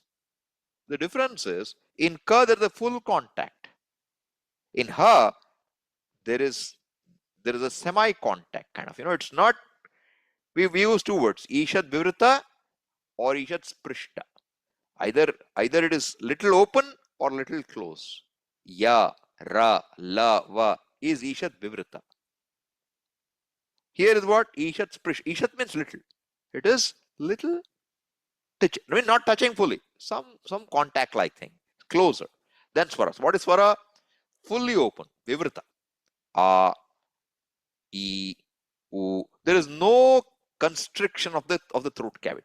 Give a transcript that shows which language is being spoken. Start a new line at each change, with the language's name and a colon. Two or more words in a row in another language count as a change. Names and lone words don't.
English: The difference is, in ka there is a full contact. In ha, there is a semi-contact kind of. It's not. We use two words:
Sanskrit: ishat vivrita
English: or
Sanskrit: ishat sprishta.
English: Either it is little open or little close. Ya, ra, la, va is
Sanskrit: ishat vivrita.
English: Here is what?
Sanskrit: Ishat sprish.
English: Ishat means little. It is little touch. I mean, not touching fully. Some contact like thing. Closer. Then Swara. What is Swara? Fully open. Vivrita. A, E, U. There is no constriction of the throat cavity.